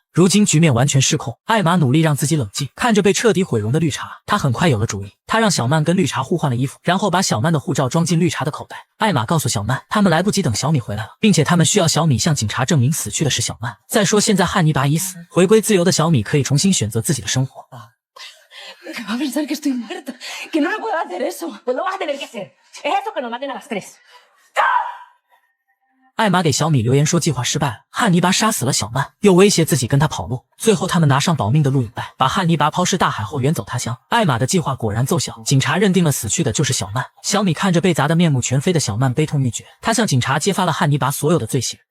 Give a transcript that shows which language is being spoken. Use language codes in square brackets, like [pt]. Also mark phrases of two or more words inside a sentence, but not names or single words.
[zh] 如今局面完全失控，艾玛努力让自己冷静，看着被彻底毁容的绿茶，他很快有了主意。他让小曼跟绿茶互换了衣服，然后把小曼的护照装进绿茶的口袋。艾玛告诉小曼，他们来不及等小米回来了，并且他们需要小米向警察证明死去的是小曼。再说现在汉尼拔已死，回归自由的小米可以重新选择自己的生活。 [es] Que va a pensar que estoy muerta, que no me puedo hacer eso. Pues lo vas a tener que hacer. Es eso que nos maten a las 3. [zh] 艾玛给小米留言说计划失败了，汉尼拔杀死了小曼，又威胁自己跟他跑路。最后他们拿上保命的录影带，把汉尼拔抛尸大海后远走他乡。艾玛的计划果然奏效，警察认定了死去的就是小曼。小米看着被砸得面目全非的小曼，悲痛欲绝，他向警察揭发了汉尼拔所有的罪行。